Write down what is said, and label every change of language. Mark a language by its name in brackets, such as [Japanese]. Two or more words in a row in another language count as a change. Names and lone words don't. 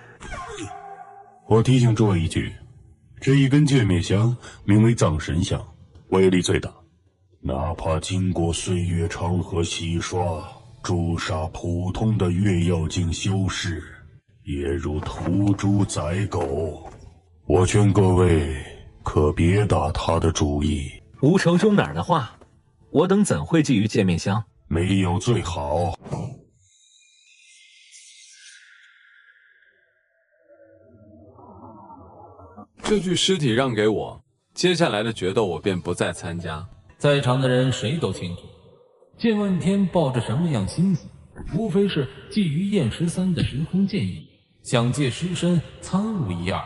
[Chinese] 我提醒诸位一句，这一根界面香名为藏神香，威力最大，哪怕经过岁月长河洗刷，诛杀普通的月妖境修士，也如屠猪宰狗。我劝各位可別打他的主意。吴承兄哪儿的話，我等怎會覬覦界面香？沒有最好。这具屍體讓給我，接下來的決鬥我便不再參加。在場的人誰都清楚，劍問天抱着什麼樣心思，無非是覬覦燕13的時空劍意，想借屍身參悟一二。